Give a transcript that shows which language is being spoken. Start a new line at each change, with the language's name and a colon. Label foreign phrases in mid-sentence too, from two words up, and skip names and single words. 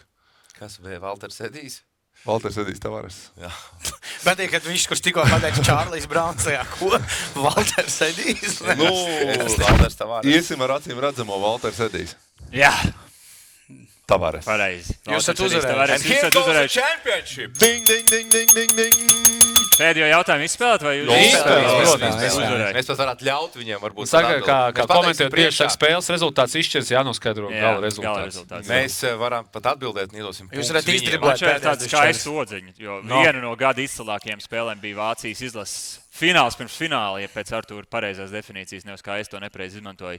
Latvian: Kas bija Valters Edijs? Valters Edijs Tavares. Jā. Bet, kad viņš, kurš tikko pateica Čārlis Brauns, tajā, ko Valters Edijs? Nu, Valters Tavares. iesim ar acīm redzamo Valters Edijs. Jā, Tavares. pareizi. Jūs esat Valters Edijs uzvarējuši. Tavares,
English: And
Latvian: Jūs
English: here
Latvian: esat
English: goes the
Latvian: uzvarējuši.
English: championship! Ding, ding, ding, ding, ding, ding.
Latvian: Pēdējo jautājumu izspēlēt, vai jūs Nu, izspēlējāt? izspēlējām, Uzvarējāt. izspēlējām. Uzvarējāt. Mēs pat varētu ļaut viņiem varbūt. Saka, pat kā atbildēt. Mēs komentējot pateiksim priekšā priekšā. spēles rezultāts izšķirs, jānoskaidro Jā, gala gala rezultāts. rezultāts. Mēs varam pat atbildēt, iedosim Jūs punktus varat viņiem. izdriblēt. Man šeit ir tāds Pēdējās skaists dišķēras. odziņš, jo viena no gada izcilākajām spēlēm bija Vācijas izlases fināls pirms fināla, ja pēc Artūra pareizās definīcijas, nevis kā es to nepareizi izmantoju.